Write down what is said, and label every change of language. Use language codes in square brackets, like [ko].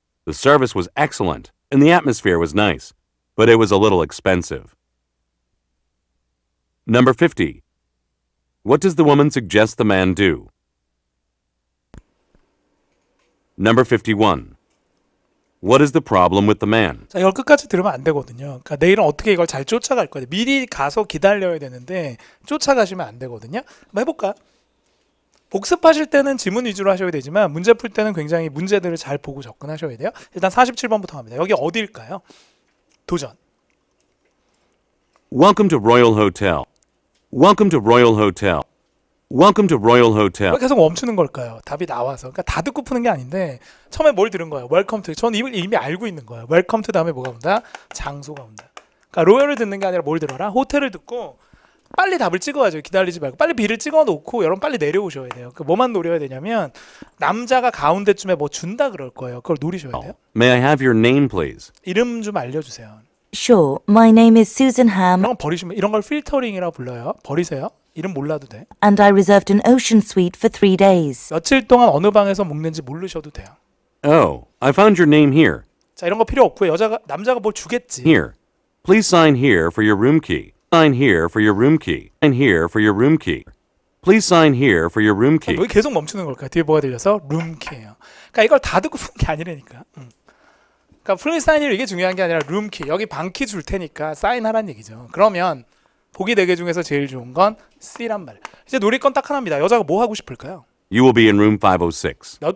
[en] The service was excellent, and the atmosphere was nice, but it was a little expensive. Number 50. What does the woman suggest the man do? Number 51. What is the problem with the man? [ko] 자, 이걸 끝까지 들으면 안 되거든요. 그러니까 내일은 어떻게 이걸 잘 쫓아갈 거예요. 미리 가서 기다려야 되는데 쫓아가시면 안 되거든요. 한번 해볼까요? 복습하실 때는 지문 위주로 하셔야 되지만 문제 풀 때는 굉장히 문제들을 잘 보고 접근하셔야 돼요. 일단 47번부터 갑니다. 여기 어디일까요? 도전. [en] Welcome to Royal Hotel. Welcome to Royal Hotel. Welcome to Royal Hotel. [ko] 왜 계속 멈추는 걸까요? 답이 나와서. 그러니까 다 듣고 푸는 게 아닌데 처음에 뭘 들은 거예요? [en] Welcome to. [ko] 전 이미 알고 있는 거예요. [en] Welcome to [ko] 다음에 뭐가 온다? 장소가 온다. 그러니까 로열을 듣는 게 아니라 뭘 들어라? 호텔을 듣고 빨리 답을 찍어야죠. 기다리지 말고 빨리 B를 찍어놓고 여러분 빨리 내려오셔야 돼요. 그 뭐만 노려야 되냐면 남자가 가운데쯤에 뭐 준다 그럴 거예요. 그걸 노리셔야 돼요. [en] May I have your name, please? [ko] 이름 좀 알려주세요. [en] Sure, my name is Susan Ham, [ko] 이런 거 버리시면 이런 걸 필터링이라 불러요. 버리세요. 이름 몰라도 돼. [en] and I reserved an ocean suite for 3 days. [ko] 며칠 동안 어느 방에서 묵는지 모르셔도 돼요. [en] Oh, I found your name here. [ko] 자, 이런 거 필요 없고요. 남자가 뭘 주겠지. [en] Here. Please sign here for your room key. Sign here for your room key. Sign here for your room key. Please sign here for your room key. [ko] 왜 계속 멈추는 걸까요? 뒤에 뭐가 들려서 룸키예요. 그러니까 이걸 다 듣고 푸는 게 아니라니까. 그러니까 플리즈 사인 힐 이게 중요한 게 아니라 룸키. 여기 방키 줄 테니까 사인하란 얘기죠. 그러면 보기 4개 중에서 제일 좋은 건 C란 말. 이제 노릴 건 딱 하나입니다. 여자가 뭐 하고 싶을까요? [en] You will be in room 506.